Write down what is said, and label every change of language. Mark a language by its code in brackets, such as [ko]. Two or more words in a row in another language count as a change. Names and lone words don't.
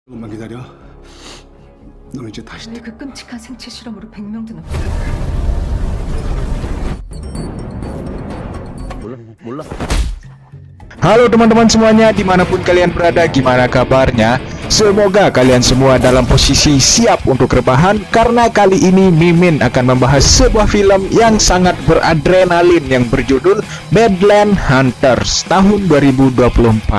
[ko] 조금만 기다려. 넌 이제 다시 왜 그 끔찍한 생체 실험으로 100명도 넘게 몰라. [id] Halo teman-teman semuanya, dimanapun kalian berada, gimana kabarnya? Semoga kalian semua dalam posisi siap untuk rebahan, karena kali ini Mimin akan membahas sebuah film yang sangat beradrenalin yang berjudul Badland Hunters tahun 2024.